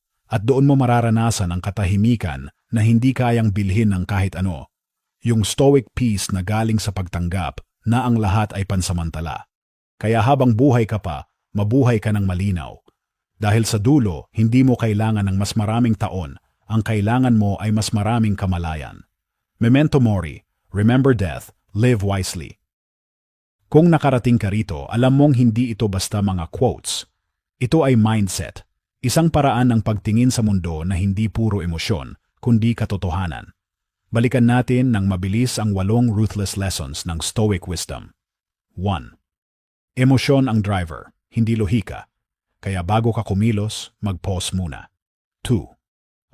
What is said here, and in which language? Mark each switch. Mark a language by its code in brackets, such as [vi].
[tl] At doon mo mararanasan ang katahimikan na hindi kayang bilhin ng kahit ano. Yung stoic peace na galing sa pagtanggap na ang lahat ay pansamantala. Kaya habang buhay ka pa, mabuhay ka ng malinaw. Dahil sa dulo, hindi mo kailangan ng mas maraming taon, ang kailangan mo ay mas maraming kamalayan. [en] Memento mori, remember death, live wisely. [tl] Kung nakarating ka rito, alam mong hindi ito basta mga quotes. Ito ay mindset, isang paraan ng pagtingin sa mundo na hindi puro emosyon, kundi katotohanan. Balikan natin ng mabilis ang [en] 8 ruthless lessons [tl] ng Stoic wisdom. 1. Emosyon ang driver, hindi lohika. Kaya bago ka kumilos, mag-pause muna. 2.